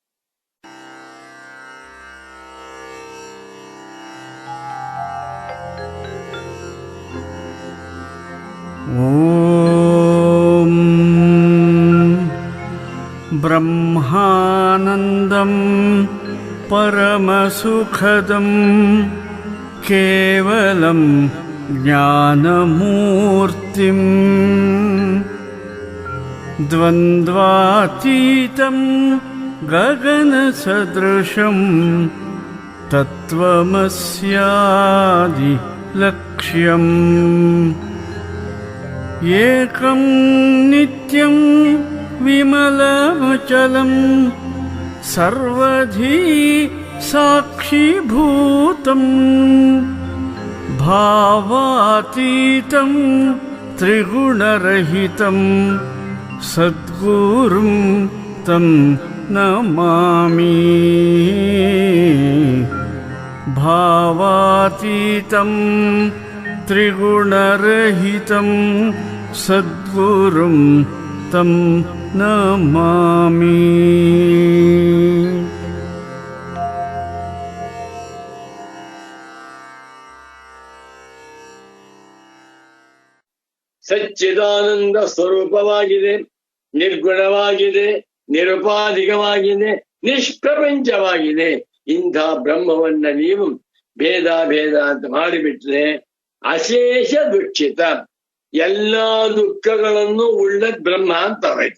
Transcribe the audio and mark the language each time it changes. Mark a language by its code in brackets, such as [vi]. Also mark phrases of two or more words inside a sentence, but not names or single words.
[sa] ಓಂ ಬ್ರಹ್ಮಾನಂದಂ ಪರಮಸುಖದಂ ಕೇವಲಂ ಜ್ಞಾನಮೂರ್ತಿಂ ದ್ವಂದ್ವಾತೀತಂ ಗಗನಸದೃಶಂ ತತ್ವಮಸ್ಯಾದಿ ಲಕ್ಷ್ಯಂ ಏಕಂ ನಿತ್ಯಂ ವಿಮಲಮಚಲಂ ಸರ್ವಧಿ ಸಾಕ್ಷಿಭೂತಂ ಭಾವಾತೀತಂ ತ್ರಿಗುಣರಹಿತಂ ಸದ್ಗುರುಂ ತಂ ನಮಾಮಿ. ಭಾವಾತೀತಂ ತ್ರಿಗುಣರಹಿತಂ ಸದ್ಗುರುಂ ತಂ ನಮಾಮಿ. [kn] ಸಚ್ಚಿದಾನಂದ ಸ್ವರೂಪವಾಗಿದೆ, ನಿರ್ಗುಣವಾಗಿದೆ, ನಿರುಪಾಧಿಕವಾಗಿದೆ, ನಿಷ್ಪ್ರಪಂಚವಾಗಿದೆ. ಇಂಥ ಬ್ರಹ್ಮವನ್ನ ನೀವು ಭೇದ ಭೇದ ಅಂತ ಮಾಡಿಬಿಟ್ರೆ ಅಶೇಷ ದುಃಖಿತ, ಎಲ್ಲಾ ದುಃಖಗಳನ್ನು ಉಳ್ಳ ಬ್ರಹ್ಮ ಅಂತ ಆಯ್ತು.